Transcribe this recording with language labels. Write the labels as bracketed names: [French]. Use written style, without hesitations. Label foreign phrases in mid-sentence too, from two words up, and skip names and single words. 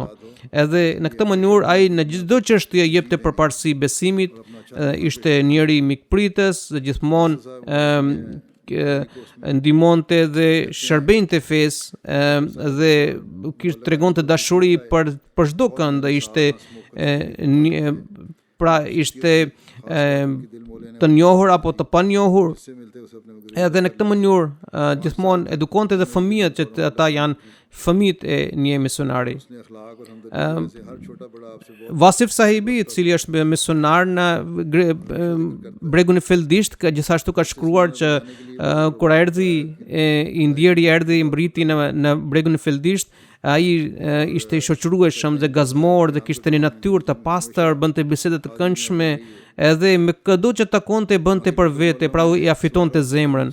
[Albanian] Edhe në këtë mënyrë ai në çdo çështje jepte përparësi besimit, ishte njëri mikpritës, gjithmonë ndihmonte dhe shërbente fesë, dhe tregonte dashuri për çdo kënd, ishte pra ishte të njohur apo të panjohur, [Urdu] سے ملتے اسے اپنے میں [Albanian] edhe në këtë mënyrë gjithmonë edukonte dhe fëmijët që ata janë fëmijët e një misionari. [Urdu] اپنے اخلاق اور ہمدردی سے ہر چھوٹا بڑا آپ سے بہت [Albanian] Vasif sahibi, i cili është misionar në bregun e Fildisht, gjithashtu ka shkruar që kur erdhi i ndjeri erdhi mbriti në bregun e Fildisht, ai ishte i shoqërueshëm dhe gazmor dhe kishte një natyrë të pastër, bënte bisede të këndshme, edhe me çdo që takonte bënte për vete, pra ia fitonte zemrën.